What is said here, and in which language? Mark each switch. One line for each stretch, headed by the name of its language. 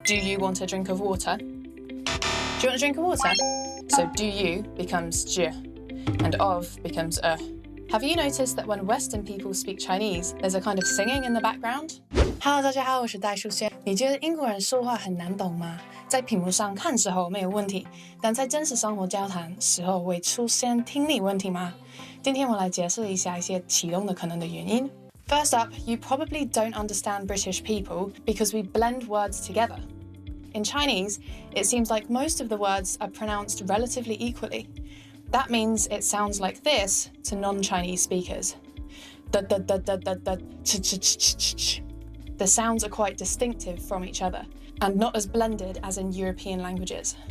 English: do you want a drink of water? Do you want a drink of water? So do you becomes je, and of becomes 。Have you noticed that when Western people speak Chinese, there's a kind of singing in the background?
Chinese: Hello， 大家好，我是戴书仙。你觉得英国人说话很难懂吗？在屏幕上看时候没有问题，但在真实生活交谈时候会出现听力问题吗？今天我来解释一下一些启动的可能的原因。
English: First up, you probably don't understand British people because we blend words together. In Chinese, it seems like most of the words are pronounced relatively equally. That means it sounds like this to non-Chinese speakers. The sounds are quite distinctive from each other and not as blended as in European languages.